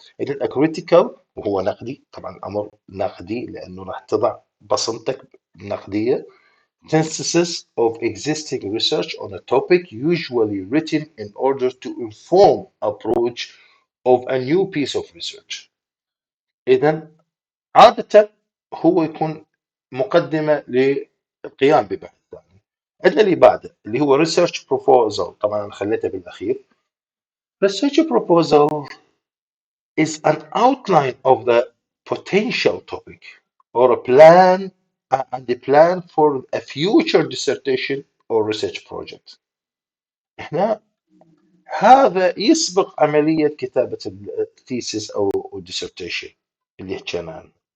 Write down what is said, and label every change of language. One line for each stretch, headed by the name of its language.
Arabic: اذا كريتيكال وهو نقدي، طبعا امر نقدي لانه راح تضع بصمتك النقديه.
English: Synthesis of existing research on a topic usually written in order to inform approach of a new piece of research.
Arabic: إذا عادة هو يكون مقدمة للقيام ببحث ثاني. عندنا اللي بعده اللي هو research proposal، طبعا أنا خليته بالأخير.
English: Research proposal is an outline of the potential topic or a plan and the plan for a future dissertation or research project.
Arabic: هنا هذا يسبق عملية كتابة الثيسيس أو الديسرتيشن اللي حكينا عنه.